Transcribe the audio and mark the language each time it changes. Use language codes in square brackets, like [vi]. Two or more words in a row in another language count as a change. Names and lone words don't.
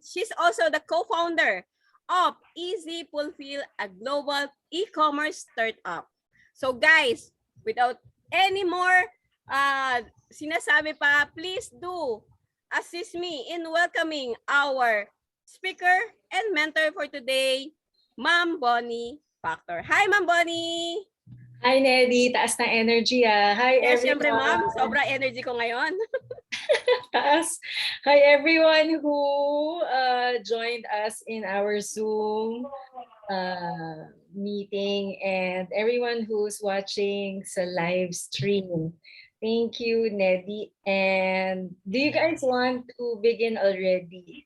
[en] She's also the co-founder of Easy Fulfill, a global e-commerce startup. So guys, without any more [tl] sinasabi pa, [en] please do assist me in welcoming our speaker and mentor for today, Ma'am Bonnie Factor. Hi, Ma'am Bonnie! [tl] Hi, Neddy. Taas na energy ah. Hi, [en] Yes, everyone. [tl] syempre, Ma'am. Sobra energy ko ngayon. Taas. [en] Hi, everyone who joined us in our Zoom meeting and everyone who's watching sa live stream. Thank you, Neddy. And do you guys want to begin already?